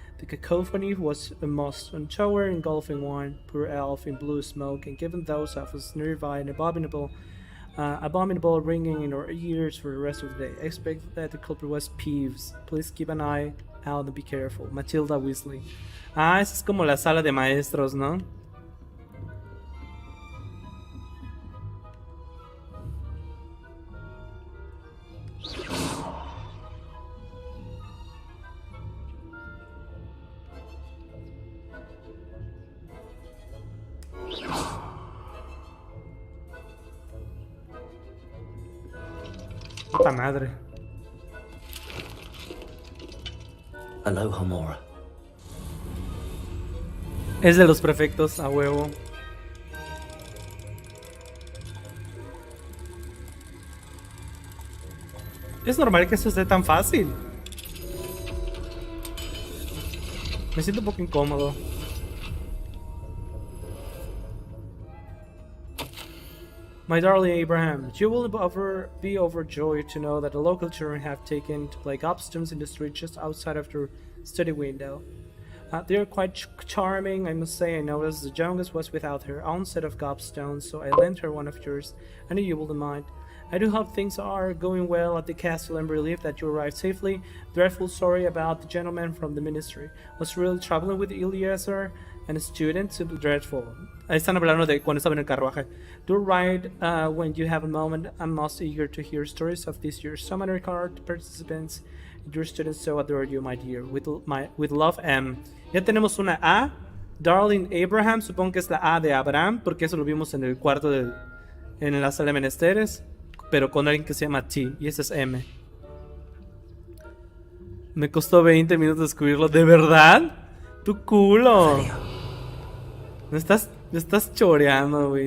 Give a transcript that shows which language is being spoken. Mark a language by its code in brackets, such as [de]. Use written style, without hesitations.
[en] The cacophony was a most untoward, engulfing one poor elf in blue smoke, and given those of us nearby an abominable ringing in our ears for the rest of the day. I expect that the culprit was Peeves. Please keep an eye out and be careful. Matilda Weasley. [es] Ah, esa es como la sala de maestros, ¿no? Puta madre. Aloha Mora. Es de los prefectos, a huevo. Es normal que eso esté tan fácil. Me siento un poco incómodo. [en] My darling Abraham, you will be overjoyed to know that the local children have taken to play gobstones in the street just outside of your study window. They are quite charming, I must say. I noticed the youngest was without her own set of gobstones, so I lent her one of yours. I knew you wouldn't mind. I do hope things are going well at the castle and relieved that you arrived safely. Dreadful sorry about the gentleman from the ministry. Was really troubling with Eleazar and a student. Dreadful. [es] Ahí están hablando de cuando estaba en el carruaje. [en] Do write when you have a moment. I'm most eager to hear stories of this year's summoner card participants. Your students so adore you, my dear. With love, M. [es] Ya tenemos una A. [en] Darling Abraham, [es] supongo que es la A de Abraham, porque eso lo vimos en el cuarto en la sala de menesteres, pero con alguien que se llama T, y ese es M. Me costó 20 minutos descubrirlo. ¿De verdad? ¡Tu culo! Me estás choreando, güey.